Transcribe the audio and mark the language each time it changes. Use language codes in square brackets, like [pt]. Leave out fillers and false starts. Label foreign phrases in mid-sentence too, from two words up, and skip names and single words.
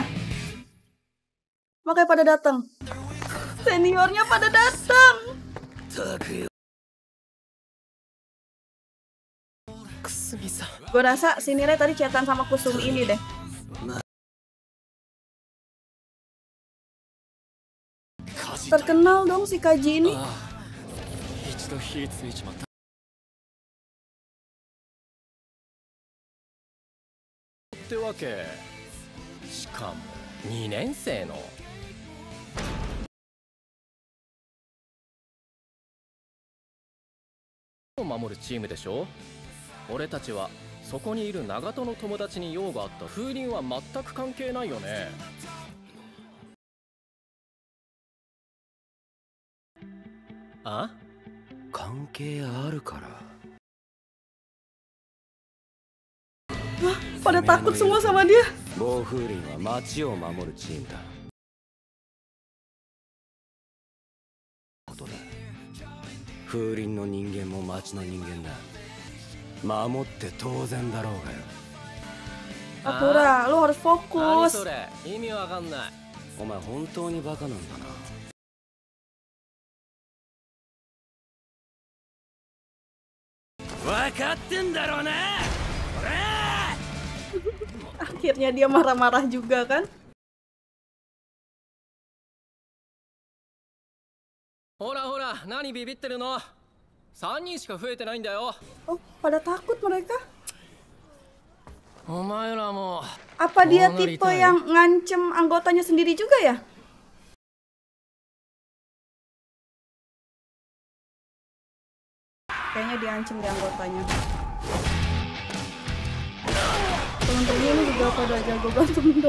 [id] Makanya pada datang. Seniornya pada datang. Gue rasa si Nire tadi chatan sama Kusumi ini deh. Terkenal dong si Kaji ini. [ja] ってわけしかも2年生の守るチームでしょ。俺たちはそこにいる長門の友達に用があった。風鈴は全く関係ないよね。あ？関係あるから。 [id] Pada takut semua sama dia. [ja] 暴風林は町を守るチームだ。風林の人間も町の人間だ。守って当然だろうがよ。 [id] Sakura, lu harus fokus. [ja] それ意味わかんない。お前本当にバカなんだな。分かってんだろうな。 [id] Akhirnya dia marah-marah juga kan? [ja] ほら、何ビビってるの? 3人しか増えてないんだよ。 [id] Oh, pada takut mereka? [ja] お前らも [id] Apa dia tipe yang ngancem anggotanya sendiri juga ya? Kayaknya diancem di anggotanya. Temen-temennya ini juga pada jago berantem dong.